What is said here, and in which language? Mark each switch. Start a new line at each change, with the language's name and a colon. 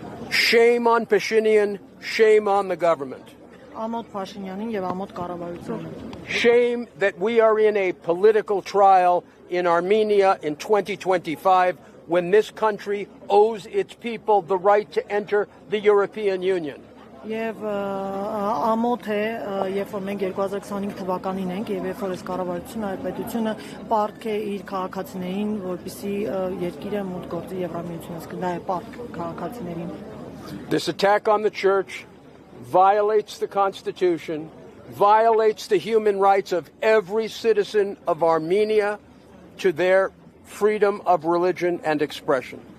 English: Shame on Pashinyan, shame on the government.
Armenian: Ամոթ Փաշինյանին եւ ամոթ կառավարությանը։
English: Shame that we are in a political trial in Armenia in 2025 when this country owes its people the right to enter the European Union.
Armenian: Եվ ամոթ է, երբ որ մենք 2025 թվականին ենք եւ երբ որ այս կառավարությունը, այդ պետությունը պարտք է իր քաղաքացիներին, որպեսզի երկիրը մուտք գործի Եվրամիությունից, դա է պարտք քաղաքացիներին։
English: This attack on the church violates the Constitution, violates the human rights of every citizen of Armenia to their freedom of religion and expression.